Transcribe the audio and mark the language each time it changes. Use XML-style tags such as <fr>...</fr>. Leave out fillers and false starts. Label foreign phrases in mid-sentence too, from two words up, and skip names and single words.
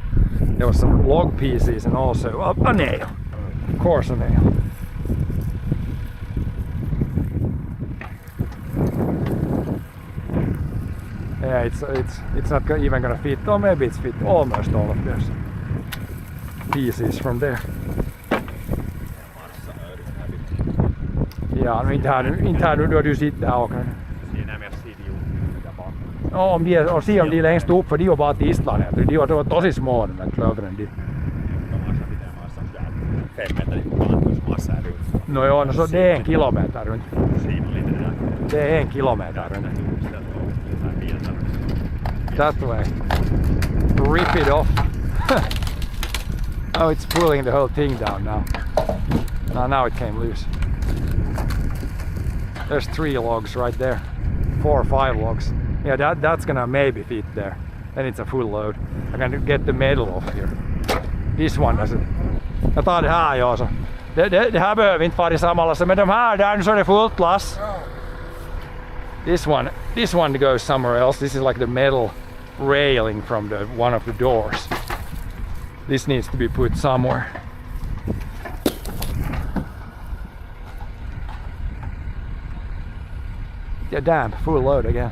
<en>There was some log pieces and also a nail. Of course, a nail. Yeah, it's not even gonna fit. Or maybe it's fit almost all of those pieces from there.</en> <sv>Ja, inte här nu då du sitter här och kan. Ja, och se om de längst upp, för de var bara till Island. De var tosi små de där klövren.</sv> <fi>No joo,</fi> <sv>no det är 1 kilometer runt. Det är 1 kilometer runt.</sv> <en>That way. Rip it off. Oh, it's pulling the whole thing down now. Now it came loose. There's 3 logs right there. 4 or 5 logs. Yeah, that's gonna maybe fit there. Then it's a full load. I can get the metal off here. This one doesn't.</en> <sv>Jag tar det här ja, så. Det här behöver inte vara i samma lass, men de här där så är det fullt lass.</sv> <en>This one goes somewhere else. This is like the metal railing from one of the doors. This needs to be put somewhere. Yeah, damn, full load again.</en>